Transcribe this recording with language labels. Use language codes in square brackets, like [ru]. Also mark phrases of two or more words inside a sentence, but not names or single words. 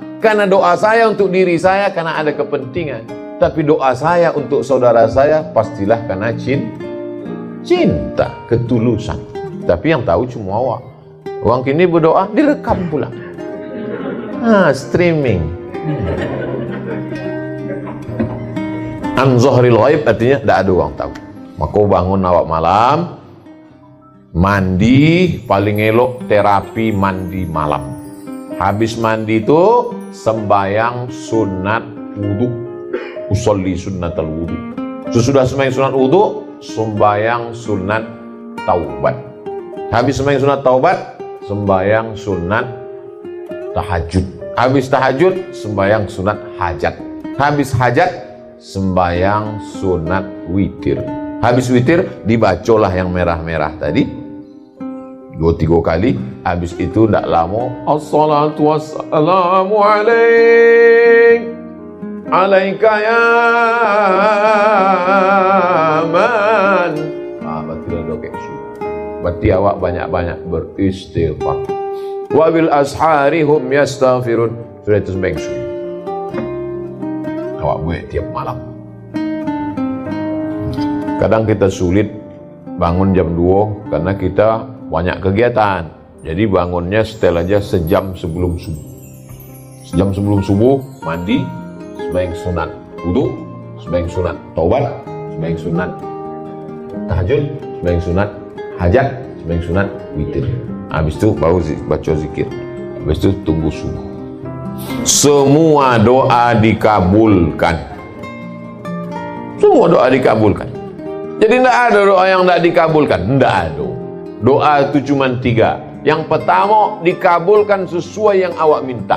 [id] Karena doa saya untuk diri saya karena ada kepentingan. Tapi doa saya untuk saudara saya pastilah karena cinta, ketulusan. Tapi yang tahu cuma awak. Orang kini berdoa direkam pula. Streaming. [ar] عن ظهر الغيب [id] artinya tidak ada orang tahu. Maka bangun awak malam, mandi, paling elok terapi mandi malam. Habis mandi itu sembayang sunat wudu. [ar] أصلي سنة الوضوء. [id] Sesudah sembahyang sunat wudu, sembayang sunat taubat. Habis sembahyang sunat taubat, sembahyang sunat tahajud. Habis tahajud, sembahyang sunat hajat. Habis hajat, sembahyang sunat witir. Habis witir, dibacolah yang merah-merah tadi 2-3 kali. Habis itu tidak lama, [ar] الصلاة والسلام عليك يا من. [id] Berarti dokek sudah. Berarti awak banyak-banyak beristighfar. [ar] وبالأسحار هم يستغفرون. [id] Sudah itu sembahyang sunnah. Awak buat tiap malam. Kadang kita sulit bangun jam 2 karena kita banyak kegiatan. Jadi bangunnya setel aja sejam sebelum subuh. Sejam sebelum subuh mandi, sembahyang sunat wudu, sembahyang sunat taubat, sembahyang sunat tahajud, sembahyang sunat hajat, sembahyang sunat witir. Habis itu baru baca zikir. Habis itu tunggu subuh. Semua doa dikabulkan. Semua doa dikabulkan. Jadi tidak ada doa yang tidak dikabulkan. Tidak ada. Doa itu cuma 3. Yang pertama dikabulkan sesuai yang awak minta.